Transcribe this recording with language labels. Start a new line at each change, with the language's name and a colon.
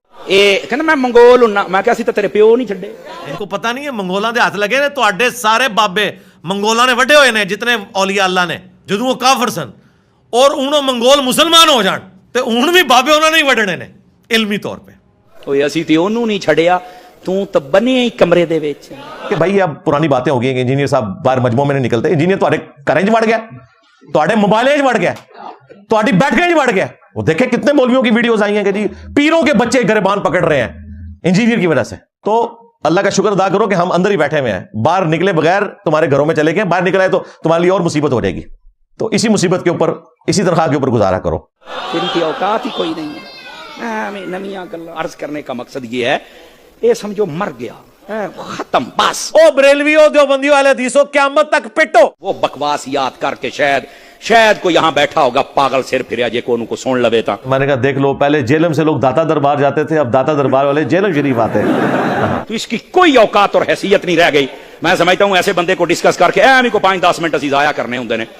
Punjabi: اے کہندا میں منگول ہوں, میں کہا سی تے تیرے پیو نہیں چھڈے.
Urdu: ان کو پتہ نہیں ہے
Punjabi: منگولاں دے ہاتھ لگے نے, تہاڈے سارے بابے منگولاں نے وڈے ہوئے نے جتنے اولیاء اللہ نے, جدوں وہ کافر سن, اور انہوں منگول مسلمان ہو جان تے ہن بھی بابے انہوں نے ہی وڈنے نے علمی طور پہ. اوے اسی تے اونوں نہیں چھڈیا, تو تے بنے ہی کمرے دے وچ.
Urdu: کہ بھائی اب پرانی باتیں ہو گئی ہیں کہ انجینئر صاحب باہر مجموعوں میں نہیں نکلتے.
Punjabi: انجینئر تہاڈے گھراں وچ وڑ گیا, تہاڈے موبائل وچ وڑ گیا, تہاڈی بیٹھکاں وچ وڑ گیا.
Urdu: وہ دیکھیں کتنے مولویوں کی ویڈیوز آئی ہیں کہ جی پیروں کے بچے گریبان پکڑ رہے ہیں انجینئر کی وجہ سے. تو اللہ کا شکر ادا کرو کہ ہم اندر ہی بیٹھے ہوئے ہیں, باہر نکلے بغیر تمہارے گھروں میں چلے گئے. باہر نکل آئے تو تمہارے لیے اور مصیبت ہو جائے گی. تو اسی مصیبت کے اوپر, اسی تنخواہ کے اوپر گزارا کرو. ان کی اوقات ہی کوئی نہیں ہے. نمیاں گلاں عرض کرنے کا مقصد یہ ہے, یہ سمجھو مر گیا, ختم بس. او بریلویوں دیوبندیوں اہل حدیثوں, قیامت تک پٹو. وہ بکواس یاد کر کے شاید کو یہاں بیٹھا ہوگا پاگل سر پھریا جے کو ان کو سن لوے تا. میں نے کہا دیکھ لو, پہلے جیلم سے لوگ داتا دربار جاتے تھے, اب داتا دربار والے جیلم شریف آتے ہیں. تو اس کی کوئی اوقات اور حیثیت نہیں رہ گئی. میں سمجھتا ہوں ایسے بندے کو ڈسکس کر کے ایمی کو 5-10 منٹ
Punjabi: اسی ضائع کرنے ہوندے نے.